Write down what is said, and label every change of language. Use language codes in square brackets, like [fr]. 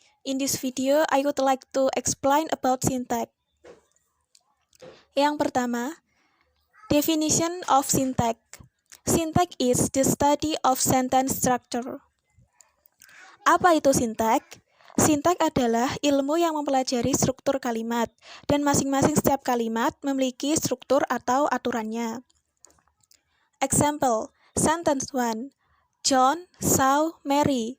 [en] In this video, I would like to explain about syntax. [id] Yang pertama, [en] definition of syntax. Syntax is the study of sentence structure. [id] Apa itu syntax? Syntax adalah ilmu yang mempelajari struktur kalimat, dan masing-masing setiap kalimat memiliki struktur atau aturannya. [en] Example, sentence 1, John saw Mary.